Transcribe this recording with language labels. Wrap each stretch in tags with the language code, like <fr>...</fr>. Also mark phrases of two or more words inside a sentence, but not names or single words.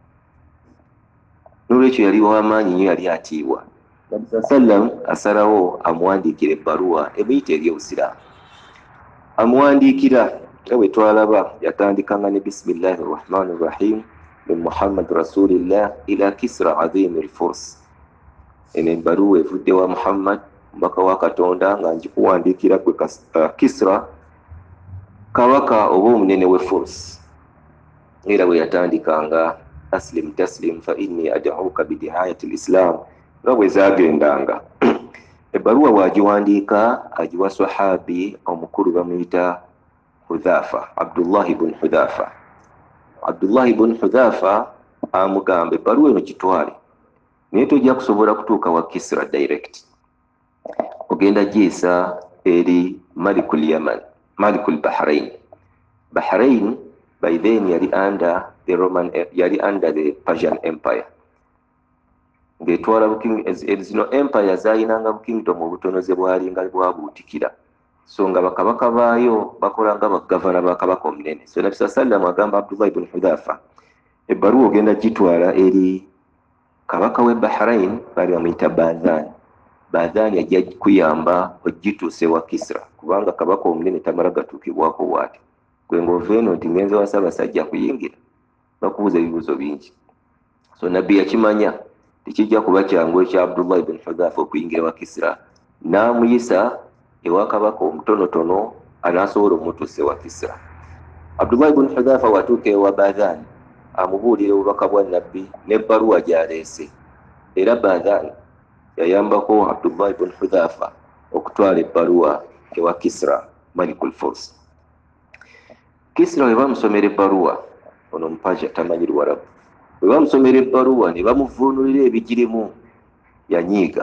<lg>N'olwekyo yali w'amaanyi nnyo, yali atiibwa. Nabbi sallam asalawo amuwandiikira ebbaluwa emuyita eri obusiraamu. Amuwandiikira nga bwe twalaba, yatandikanga ne</lg> <ar>بسم الله الرحمن الرحيم من محمد رسول الله إلى كسرى عظيم الفرس.</ar> <lg>Eno ebbaluwa evudde wa Muhammad, mubaka wa Katonda, nga njikuwandiikira gwe Kisra, kabaka oba omunene we Furs. Era bwe yatandikanga</lg> <ar>أسلم تسلم فإني أدعوك بدعاية الإسلام,</ar> <lg>nga bwe zagendanga. Ebbaluwa bwagiwandiika agiwa sahabi omukulu bamuyita Hudhafa, Abdullah ibn Hudhafa. Abdullah ibn Hudhafa amugamba ebbaluwa eno gitwale, naye tojja kusobola kutuuka wa Kisra direct. Ogenda giisa eri</lg> <ar>ملك اليمن, ملك البحرين.</ar> <en>Bahrain by then yali under the Persian Empire.</en> <lg>Ng'etwala zino empire zayinanga bukingdom obutonoze bwalinga bwabuutikira. So nga bakabaka baayo bakola nga bagavana bakabaka omunene. So Nabbi sallam agamba Abdullah ibn Hudhafa, ebbaluwa ogenda gitwala eri kabaka w'e Bahrain, bali bamuyita Badhan. Badhan yajja kuyamba ogituuse wa Kisra, kubanga kabaka omunene tamala gatuukibwako bw'ati. Gwe ng'ova eno nti ngenze wa Ssaabasajja kuyingira, bakubuuza ebibuuzo bingi. So nabbi yakimanya tekijja kuba kyangu ekya Abdullah ibn Hudhafa okuyingira wa Kisra, n'amuyisa ewa kabaka omutonotono anaasobola omutuuse wa Kisra. Abdullah ibn Hudhafa watuuka ewa Badhan, amubuulira obubaka bwa nabbi n'ebbaluwa gy'aleese. Era Badhan yayambako Abdullah ibn Hudhafa okutwala ebbaluwa ewa Kisra</lg> <ar>ملك الفرس.</ar> <lg>Kisra bwe bamusomera ebbaluwa, ono Mupajja tamanyi Luwarabu, bwe bamusomera ebbaluwa ne bamuvuunulira ebigirimu, yanyiiga.</lg>